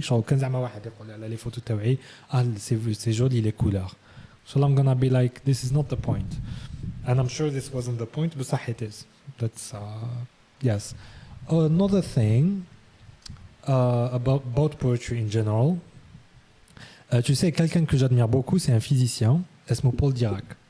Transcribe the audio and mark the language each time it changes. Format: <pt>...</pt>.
<ar>genre كان زعما واحد يقول على لي فوتو تاعي</ar> <fr>c'est joli les couleurs.</fr> <en>So I'm gonna be like, this is not the point. And I'm sure this wasn't the point, but it is. That's yes. Another thing about poetry in general.</en> <fr>Tu sais, quelqu'un que j'admire beaucoup, c'est un physicien,</fr> <ar>اسمه</ar> <fr>Paul Dirac.</fr>